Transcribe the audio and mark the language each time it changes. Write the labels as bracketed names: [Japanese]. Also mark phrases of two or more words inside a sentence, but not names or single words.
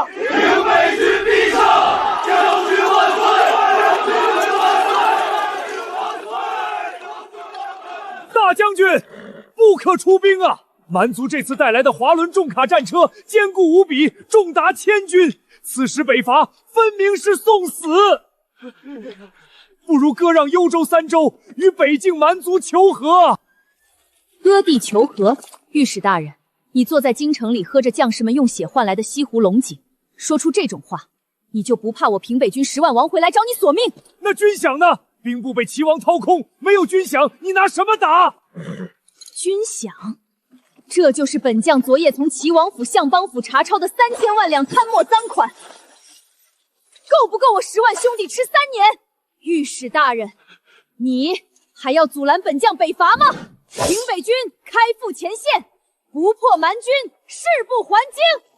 [Chinese] 平北軍必勝，將軍萬歲！大將軍，不可出兵啊！蠻族這次帶來的滑輪重卡戰車堅固無比，重達1000軍。此時北伐分明是送死，不如割讓幽州3州，與北境蠻族求和。割地求和？御史大人，你坐在京城裡喝着將士們用血換來的西湖龍井，說出這種話，你就不怕我平北軍10萬王回來找你索命？那軍饷呢？兵部被齊王掏空，沒有軍饷，你拿什麼打？軍饷？這就是本將昨夜從齊王府、相邦府查抄的3000萬兩貪墨贓款，夠不夠我10萬兄弟吃3年？御史大人，你還要阻攔本將北伐嗎？平北軍開赴前線，不破蠻軍，誓不還京！